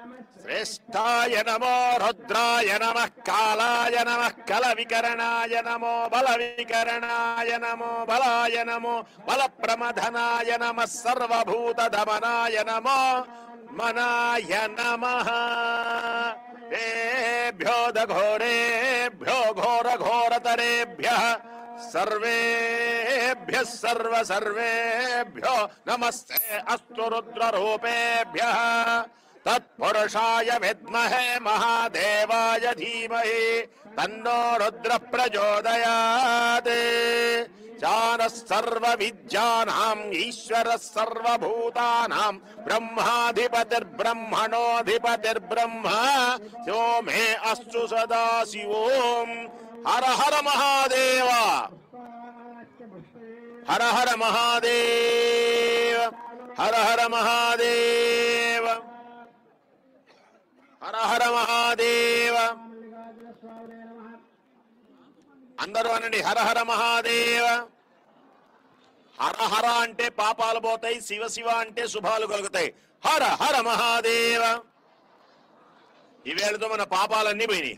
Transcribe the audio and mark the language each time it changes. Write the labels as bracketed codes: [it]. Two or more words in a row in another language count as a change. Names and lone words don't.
[sa] శ్రేష్ఠాయ నమో రుద్రాయ నమః కాలాయ నమః కలవికరణాయ నమో బలవికరణాయ నమో బలాయ నమో బలప్రమథనాయ నమః సర్వభూత దమనాయ నమో మనాయ నమః ఏభ్యో దఘోరేభ్యో ఘోర ఘోరతరేభ్యః सर्वेभ्यः सर्वेभ्यो नमस्ते अस्तु रुद्ररूपेभ्यः तत्पुरुषाय विद्महे महादेवाय धीमहि तन्नो रुद्र प्रचोदयात् जानः सर्वविद्यानाम् ईश्वरः सर्वभूतानां ब्रह्माधिपतिर्ब्रह्मणोऽधिपतिर्ब्रह्मा यो मे अस्तु सदा शिवोम् हर हर महादेव हर हर महादेव हर हर महादेव हर हर महादेव [te] అందరూ అనండి [sa] హర హర మహాదేవ. [te] హర హర అంటే పాపాలు పోతాయి, శివ శివ అంటే శుభాలు కలుగుతాయి. [sa] హర హర మహాదేవ. [te] ఈవేళతో మన పాపాలన్నీ పోయినాయి.